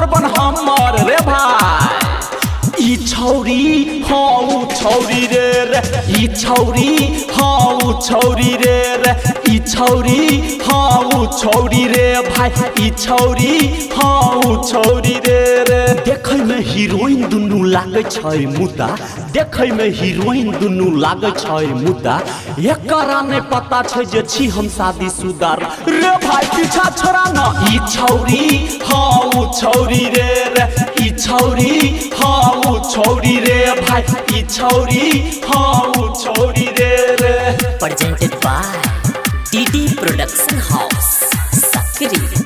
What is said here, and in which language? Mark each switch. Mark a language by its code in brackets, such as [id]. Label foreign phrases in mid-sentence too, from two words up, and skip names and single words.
[mai] बन हमर रे भाई ई छौरी हाँ छौरी रे ई छौरी हाँ छौरी रे ई छौरी हाँ छौरी रे भाई ई छौरी हाँ छौरी रे देखै में हीरोइन दुनू लागे छै मुद्दा देखै में हीरोइन दुनू लागे छै मुद्दा एकरा नै पता छै जे छी हम शादीशुदा रे भाई पीछा छोड़ा न ई छौरी हाँ छौरी रे ई छौरी हाँ छौरी रे भाई ई छौरी हाँ छौरी रे [en] Presented by DD Production House. Sakri.